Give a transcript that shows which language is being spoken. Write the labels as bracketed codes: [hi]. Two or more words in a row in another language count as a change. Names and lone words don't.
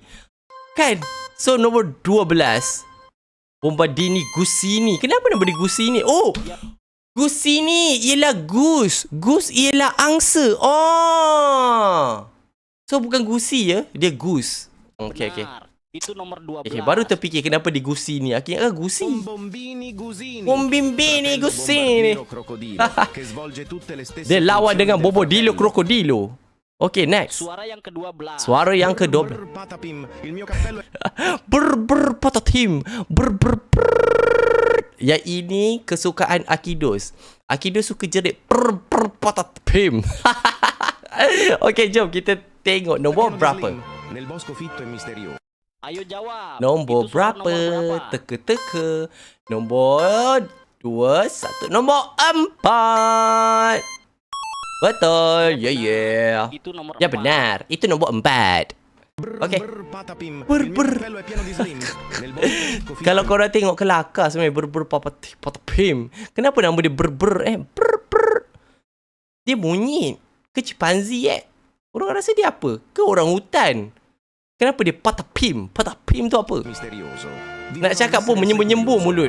[ms] Kan? So nombor 12. Bombardini Gusini. Kenapa nama dia Gusini? Oh, Gusini ialah goose. Goose ialah angsa. Oh. So bukan gusi ya, dia goose. Okey okey. [id] Benar. Itu nomor 12. [ms] Okay, baru terfikir kenapa dia Gusini. Akhirnya gusi. Bombimbini Gusini. Bombimbini Gusini. [it] Bombardino Crocodilo, che svolge tutte le stesse [ms] Dia lawan [it] funzioni [ms] dengan [it] del Bobodilo fratello. Krokodilo. [en] Okay, next. [ms] Suara yang ke-12. Suara yang ke-12. [it] Brr, patapim, il mio cappello è... Patatim. [ms] Yang ini kesukaan Akidos. Akidos suka jerit patatim. Okay, jom kita tengok nombor berapa. [it] Nel bosco fitto e misterioso. [ms] Ayo jawab. Nombor Itu suara berapa? [id] nomor berapa? [ms] Teka-teka. Nombor 21. Nombor 4. Betul. Ya, yeah. [id] Itu nomor Ya 4. [ms] benar. Itu nombor 4. Okay. [it] Patapim, Brr, il mio brr. cappello è pieno di slim. Nel bosco fitto [ms] Kalau korang tengok kelakar sebenarnya patapim. Kenapa nama dia ber Dia monyet ke chimpanzee Orang rasa dia apa? Ke orang hutan? Kenapa dia patapim? Patapim tu apa? [it] misterioso. [ms] Nak cakap pun menyembur-nyembur mulut.